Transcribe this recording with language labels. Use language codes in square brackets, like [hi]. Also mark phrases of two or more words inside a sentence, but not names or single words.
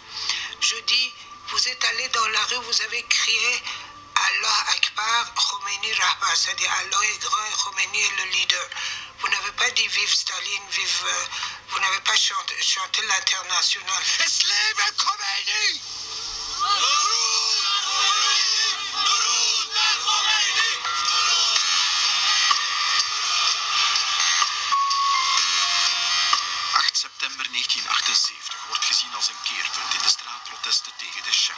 [fr] Je dis, vous êtes allés dans la rue, vous avez crié [fa] الله اکبر، خمینی رهبر, [fr] c'est-à-dire Allah est grand et Khomeini est le leader. Vous n'avez pas dit vive Staline, vive. Vous n'avez pas chanté l'international. Islam et Khomeini! [nl] September 1978 wordt gezien als een keerpunt in de straatprotesten tegen de Shah.